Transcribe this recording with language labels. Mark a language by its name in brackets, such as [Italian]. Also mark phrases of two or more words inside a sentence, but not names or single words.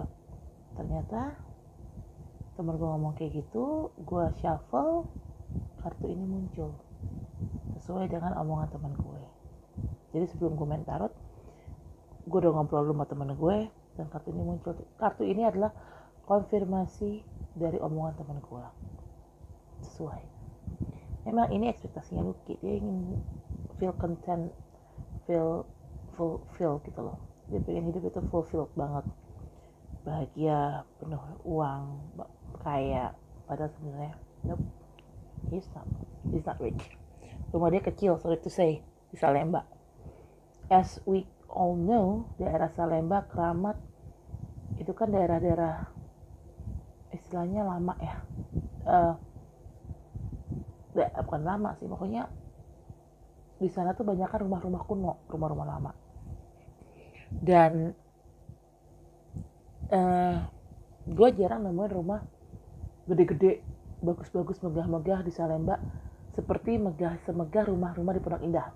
[Indonesian] Ternyata teman gue ngomong kayak gitu, gue shuffle, kartu ini muncul sesuai dengan omongan teman gue. Jadi sebelum gue main tarot, gue udah ngobrol sama teman gue dan kartu ini muncul. Kartu ini adalah konfirmasi dari omongan teman gue. Sesuai. Memang ini ekspektasinya Lucky, dia ingin [English] feel content, feel fulfill [Indonesian] gitu loh. Dia pengen hidup itu fulfilled banget, bahagia, penuh uang, kaya. Padahal sebenarnya [English] nope, he's not rich. [Indonesian] Rumah dia kecil, [English] sorry to say, di Salemba. As we all know, [Indonesian] daerah Salemba, Keramat itu kan daerah-daerah istilahnya lama ya. Bukan lama sih, pokoknya di sana tuh banyak kan rumah-rumah kuno, rumah-rumah lama. Dan gue jarang nemuin rumah gede-gede, bagus-bagus, megah-megah di Salemba seperti semegah rumah-rumah di Pondok Indah.